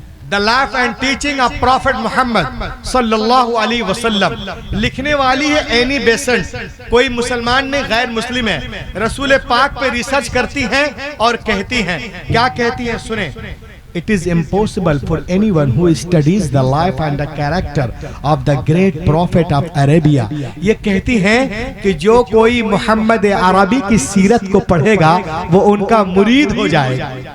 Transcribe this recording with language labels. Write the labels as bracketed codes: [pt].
[en] the life and teaching of prophet Muhammad [ar] सल्लल्लाहु अलैहि वसल्लम। [hi] लिखने वाली है एनी बेसेंट। कोई मुसलमान नहीं, गैर मुस्लिम है। रसूल पाक पे रिसर्च करती हैं और कहती हैं, क्या कहती हैं सुने। [en] It is impossible for anyone who studies the life and the character of the great prophet of Arabia। [hi] ये कहती हैं कि जो कोई मोहम्मद अरबी की सीरत को पढ़ेगा वो उनका मुरीद हो जाएगा।